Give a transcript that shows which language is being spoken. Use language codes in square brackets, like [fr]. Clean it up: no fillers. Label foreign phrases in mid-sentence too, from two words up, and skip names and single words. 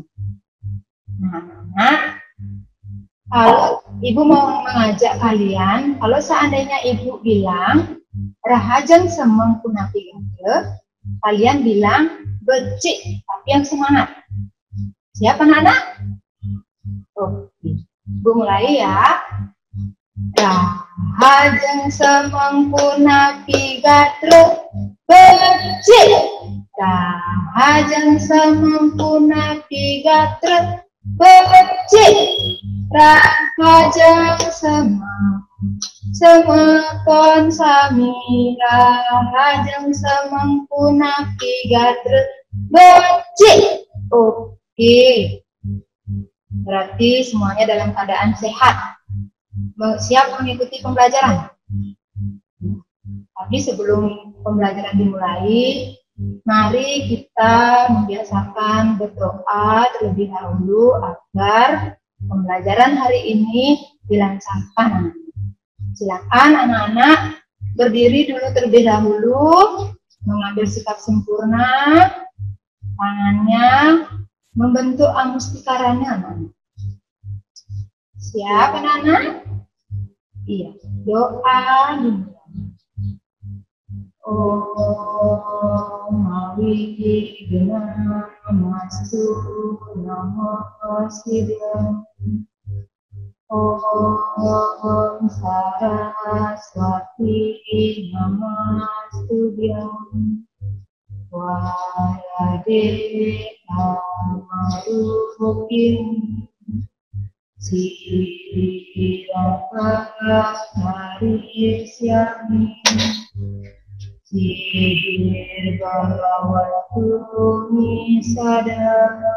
[id] Nah, anak-anak, kalau Ibu mau mengajak kalian, kalau seandainya Ibu bilang [ban] Rahajang Semeng Punapi Gatre, [id] kalian bilang becik, tapi yang semangat. Siap anak-anak? Oke, Ibu mulai ya. [ban] Rahajang Semeng Punapi Gatre, becik. Rahajang Semeng Punapi Gatre, becik. Rahajang Semekon Sami, Rahajang Semeng Punapi Gatre, becik. [id] Oke, berarti semuanya dalam keadaan sehat, siap mengikuti pembelajaran. Tapi sebelum pembelajaran dimulai, mari kita membiasakan berdoa terlebih dahulu agar pembelajaran hari ini dilancarkan. Silakan anak-anak berdiri dulu terlebih dahulu, mengambil sikap sempurna, tangannya membentuk amustikaranya anak-anak. Siap anak-anak? Iya, doa dimulai. [sa] Om Mawigna Mastu Namo Siddham, Om Saraswati Namastudyam, Wayade Amarupin Siddhirapakarisyami, Siddhir Bhagavatu Nisada.